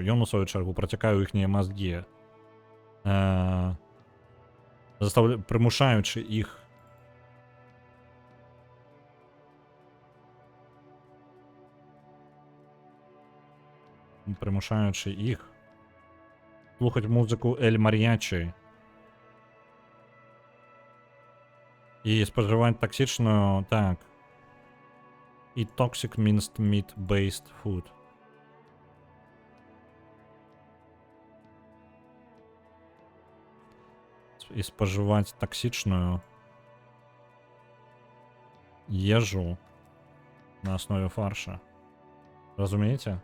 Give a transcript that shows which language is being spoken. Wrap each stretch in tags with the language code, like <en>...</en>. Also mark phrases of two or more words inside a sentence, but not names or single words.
<be>Ён, у сваю чаргу, працякае ў іхнія мазгі, прымушаючы іх слухаць музыку эль мар'ячы і спажываць таксічную, так, і</be> <en>toxic minced meat based food.</en> <be>І спажываць таксічную ежу на аснове фарша. Разумееце?</be>